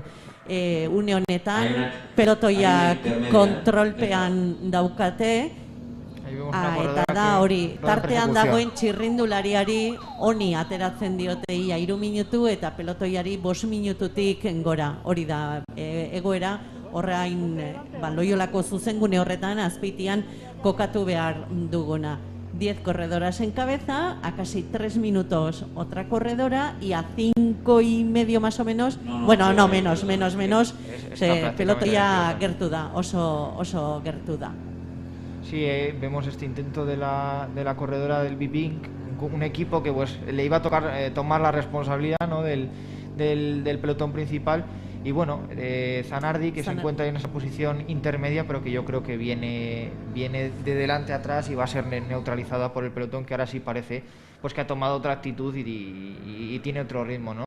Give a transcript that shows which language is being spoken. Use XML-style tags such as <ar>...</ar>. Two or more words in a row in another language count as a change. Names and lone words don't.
<eu>Une honetan pelotoiak kontrolpean daukate, eta da hori, tartean dagoen txirrindulariari honi ateratzen diote ia 3 minutu, eta pelotoiari 5 minututik gora. Hori da egoera, horrein Loiolako zuzengune horretan Azpeitian kokatu behar duguna.</eu> <es>10 corredoras en cabeza, a casi 3 minutos otra corredora y a 5 y medio más o menos, menos,</es> <eu>pelotoia gertu da, oso gertu da.</eu> <es>Sí, vemos este intento de la corredora del Bipink, un equipo que, pues, le iba a tocar tomar la responsabilidad, ¿no?, del pelotón principal. Y bueno, Zanardi, que se encuentra en esa posición intermedia, pero que yo creo que viene de delante a atrás y va a ser neutralizada por el pelotón, que ahora sí parece, pues, que ha tomado otra actitud y tiene otro ritmo, ¿no?</es>